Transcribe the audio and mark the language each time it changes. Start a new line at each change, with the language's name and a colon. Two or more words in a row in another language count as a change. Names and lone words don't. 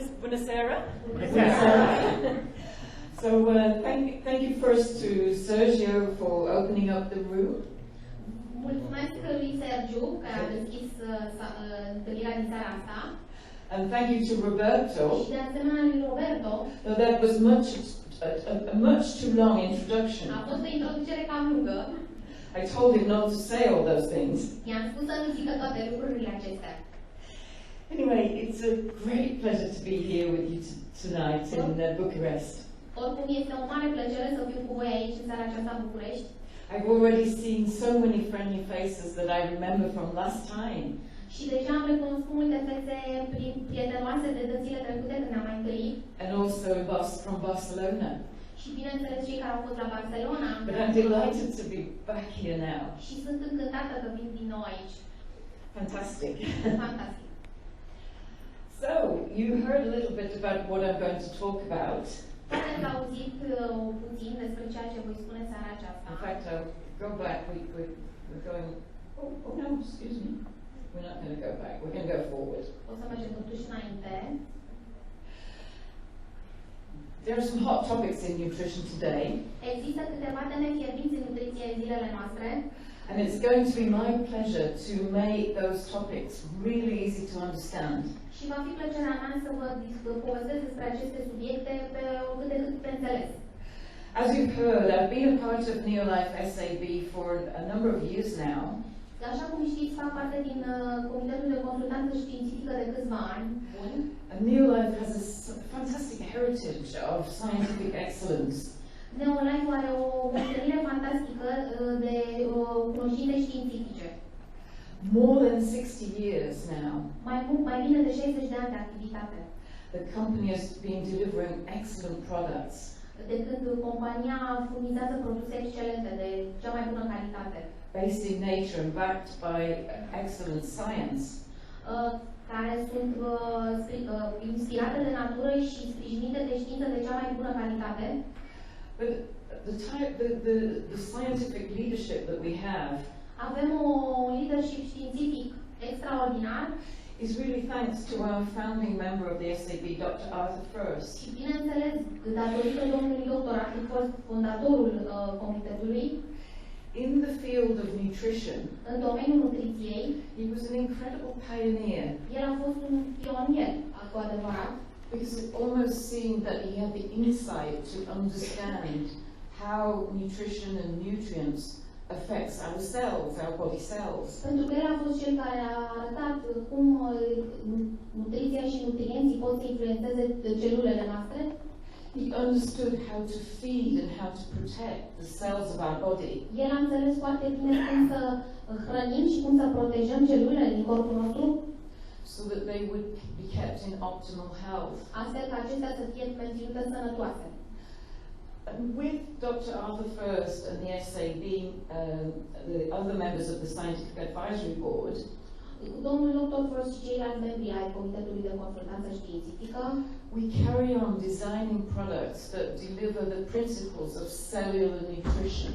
Romanian: Bună seara!
English: So thank you first to Sergio for opening up the room.
Romanian: Mulțumesc lui Sergiu care a deschis întâlnirea din seara asta.
English: And thank you to Roberto.
Romanian: Și de asemenea lui Roberto.
English: Though that was a much too long introduction.
Romanian: A fost o introducere cam lungă.
English: I told him not to say all those things.
Romanian: I-am spus să nu zică toate lucrurile acestea.
English: Anyway, it's a great pleasure to be here with you tonight in Bucharest.
Romanian: Oricum este o mare plăcere să fiu cu voi aici în seara aceasta în București.
English: I've already seen so many friendly faces that I remember from last time.
Romanian: Și deja am recunoscut multe fețe prietenoase de zile trecute când ne-am mai întâlnit.
English: And also from Barcelona.
Romanian: Și bineînțeles cei care au fost la Barcelona.
English: But I'm delighted to be back here now.
Romanian: Și sunt încântată că vin din nou aici.
English: Fantastic.
Romanian: Fantastic.
English: So, you heard a little bit about what I'm going to talk about.
Romanian: Poate ați auzit puțin despre ceea ce voi spune seara aceasta.
English: In fact, I'll go back. We're going. Oh no, excuse me. We're not going to go back. We're going to go forward.
Romanian: O să mergem totuși înainte.
English: There are some hot topics in nutrition today.
Romanian: Există câteva teme fierbinți în nutriție în zilele noastre.
English: And it's going to be my pleasure to make those topics really easy to understand.
Romanian: Și va fi plăcerea mea să vă povestesc despre aceste subiecte pe cât de cât pe înțeles.
English: As you've heard, I've been a part of Neolife SAB for a number of years now.
Romanian: Așa cum știți, fac parte din Comitetul de Consultanță Științifică de câțiva ani buni.
English: And Neolife has a fantastic heritage of scientific excellence.
Romanian: Neolife are o moștenire fantastică de cunoștințe științifice.
English: More than 60 years now.
Romanian: Mai bine de 60 de ani de activitate.
English: The company has been delivering excellent products.
Romanian: De când compania furnizează produse excelente de cea mai bună calitate.
English: Based in nature and backed by excellent science.
Romanian: Care sunt inspirate de natură și sprijinite de știință de cea mai bună calitate.
English: But the scientific leadership that we have
Romanian: avem un leadership științific extraordinar.
English: Is really thanks to our founding member of the SAB, Dr. Arthur First.
Romanian: Și bineînțeles, datorită domnului Dr. Arthur First, fondatorul comitetului.
English: In the field of nutrition,
Romanian: în domeniul nutriției,
English: he was an incredible pioneer.
Romanian: El a fost un pionier, cu adevărat.
English: Because it almost seemed that he had the insight to understand how nutrition and nutrients affects our cells, our body cells.
Romanian: Pentru că el a fost cel care a arătat cum nutriția și nutrienții pot să influențeze celulele noastre.
English: He understood how to feed and how to protect the cells of our body.
Romanian: El a înțeles foarte bine cum să hrănim și cum să protejăm celulele din corpul nostru.
English: So that they would be kept in optimal health.
Romanian: Astfel ca acestea să fie menținute sănătoase.
English: And with Dr. Arthur First and the SAB, the other members of the Scientific Advisory Board,
Romanian: cu domnul Dr. First și ceilalți membri ai Comitetului de Consultanță Științifică,
English: we carry on designing products that deliver the principles of cellular nutrition.